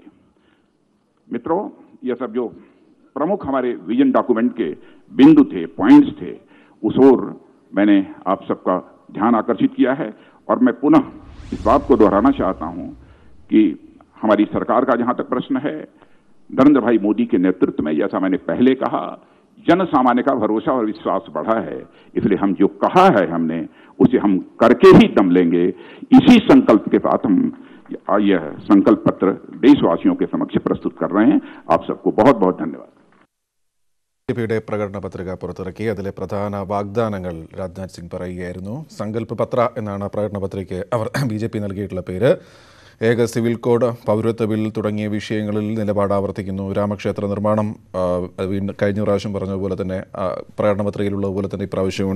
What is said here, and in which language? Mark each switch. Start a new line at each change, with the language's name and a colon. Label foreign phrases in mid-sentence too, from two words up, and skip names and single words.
Hindi: मित्रों, यह सब जो प्रमुख हमारे विजन डॉक्यूमेंट के बिंदु थे, पॉइंट्स थे, उस ओर मैंने आप सबका ध्यान आकर्षित किया है और मैं पुनः इस बात को दोहराना चाहता हूं कि हमारी सरकार का जहां तक प्रश्न है, नरेंद्र भाई मोदी के नेतृत्व में, जैसा मैंने पहले कहा, जन सामान्य का भरोसा और विश्वास बढ़ा है। इसलिए हम जो कहा है हमने, उसे हम करके ही दम लेंगे। इसी संकल्प के साथ हम यह संकल्प पत्र देशवासियों के समक्ष प्रस्तुत कर रहे हैं। आप सबको बहुत बहुत धन्यवाद।
Malayalam: ബിജെപിയുടെ പ്രകടന പത്രിക പുറത്തിറക്കി. അതിലെ പ്രധാന വാഗ്ദാനങ്ങൾ രാജ്നാഥ് സിംഗ് പറയുകയായിരുന്നു. സങ്കല്പ് പത്ര എന്നാണ് പ്രകടന പത്രികയ്ക്ക് അവർ BJP നൽകിയിട്ടുള്ള പേര്. ഏക സിവിൽ കോഡ്, പൗരത്വ ബിൽ തുടങ്ങിയ വിഷയങ്ങളിൽ നിലപാട് ആവർത്തിക്കുന്നു. രാമക്ഷേത്ര നിർമ്മാണം കഴിഞ്ഞ പ്രാവശ്യം പറഞ്ഞതുപോലെ തന്നെ പ്രകടന പത്രികയിലുള്ളതുപോലെ തന്നെ ഇപ്രാവശ്യമുണ്ട്.